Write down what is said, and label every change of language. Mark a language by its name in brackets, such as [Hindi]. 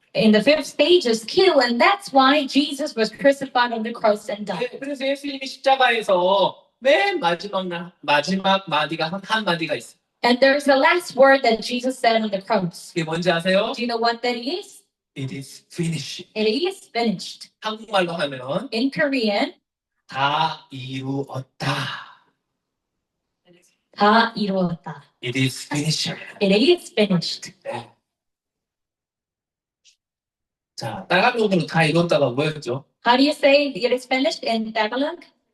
[English] In the fifth stage is kill, and that's why Jesus was crucified on the cross and died. [Korean] 그래서 예수님이 십자가에서 맨 마지막 마디가 한 마디가 있어요. [English] And there's the last word that Jesus said on the cross. [Korean] 그게 뭔지 아세요? [English] Do you know what that is? It is finished. It is finished. [Korean] 한국말로 하면 [English] In Korean, [Korean] 다 이루었다. 다 이루었다. [English] It is finished. It is finished. [Korean] 네. 자, 따갈록으로 다 이뤘다가 뭐였죠? [English] How do you say it is finished in Tagalog?